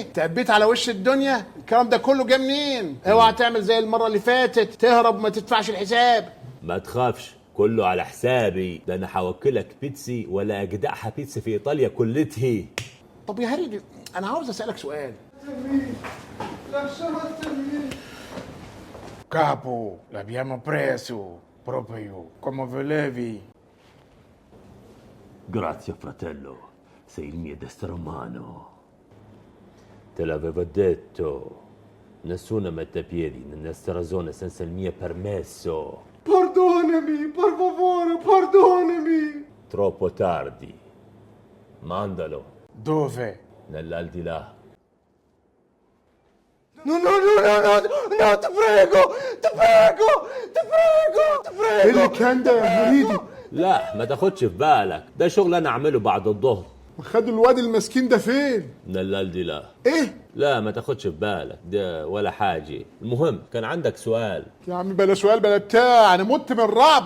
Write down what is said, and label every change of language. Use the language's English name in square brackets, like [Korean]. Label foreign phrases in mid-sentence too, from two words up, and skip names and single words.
[Arabic] تقبيت على وش الدنيا. الكلام ده كله جه منين؟ اوعى تعمل زي المره اللي فاتت تهرب وما تدفعش الحساب. ما تخافش، كله على حسابي. ده انا هوكلك بيتسي ولا اجدعها بيتسي في ايطاليا كلته. طب يا هريدي انا عاوز اسالك سؤال. [Italian] Capo, l'abbiamo preso proprio come volevi. Grazie fratello, sei il mio destro umano. Te l'avevo detto, nessuno mette piedi nella nostra zona senza il mio permesso. Perdonami, per favore, perdonami. Troppo tardi. Mandalo Dove? nell'aldilà. No, no, no, no, no, no, ti prego, ti prego, ti prego, ti [Arabic] ايه [Italian] prego. [Arabic] اللي كان ده يا هريدي؟ لا ما تاخدش في بالك، ده شغل انا اعمله بعد الظهر. خدوا الواد المسكين ده فين؟ [Italian] nell'aldilà. [Arabic] ايه؟ لا ما تاخدش في بالك ده ولا حاجة. المهم كان عندك سؤال. يا عم بلا سؤال بلا بتاع، انا مت من الرعبه.